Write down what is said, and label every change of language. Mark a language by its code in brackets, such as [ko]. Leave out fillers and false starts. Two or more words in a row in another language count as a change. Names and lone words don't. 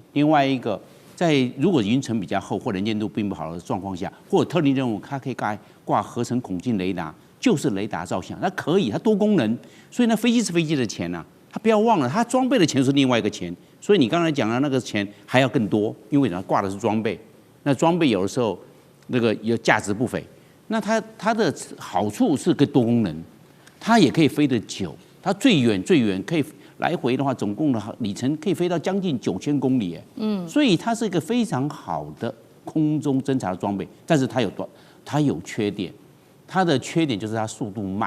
[zh] 另外一個，在如果雲層比較厚或能見度並不好的狀況下，或者特定任務，它可以掛合成孔徑雷達，就是雷達照相，它可以，它多功能。所以那飛機是飛機的錢啊，它不要忘了，它裝備的錢是另外一個錢。所以你剛才講的那個錢還要更多，因為它掛的是裝備，那裝備有的時候那個有價值不菲。那它的好處是個多功能，它也可以飛得久，它最遠可以來回的話，總共的里程可以飛到將近9000公里，所以它是一個非常好的空中偵察的裝備。但是它有缺點，它的缺點就是它速度慢。